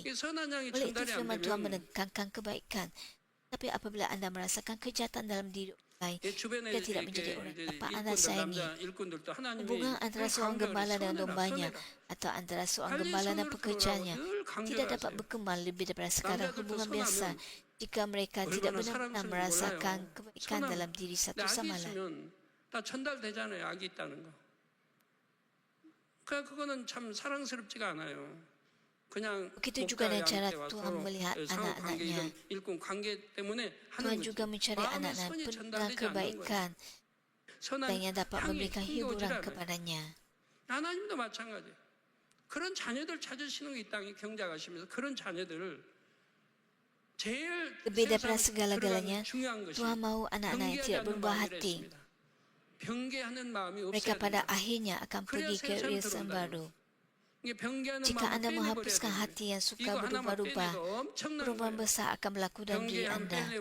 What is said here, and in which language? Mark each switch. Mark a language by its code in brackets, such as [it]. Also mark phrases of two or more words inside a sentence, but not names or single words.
[ms] Oleh itu firman Tuhan menekankan kebaikan. Tapi apabila anda merasakan kejahatan dalam diri orang lain, dia tidak menjadi orang yang dapat anda sayangi. Hubungan antara seorang gembala dengan dombanya atau antara seorang gembala dan pekerjanya tidak dapat berkembang lebih daripada sekarang hubungan biasa jika mereka tidak benar-benar merasakan kebaikan dalam diri satu sama lain. [ko] 다 전달되잖아요. 악이 있다는 거. 그거는 참 사랑스럽지가 않아요. Begitu juga dengan cara Tuhan melihat anak-anaknya. Tuhan juga mencari anak-anak penuh kebaikan dan yang dapat memberikan hiburan kepadanya. 하나님도 마찬가지. 그런 자녀들 찾으시는 이 땅에 경작하시면서 그런 자녀들을 제일 [ms] lebih daripada segala-galanya, Tuhan mahu anak-anak yang tidak berubah hati. Mereka pada akhirnya akan pergi ke Yerusalem baru. Jika anda menghapuskan hati yang suka berubah-ubah, perubahan besar akan berlaku dalam diri anda.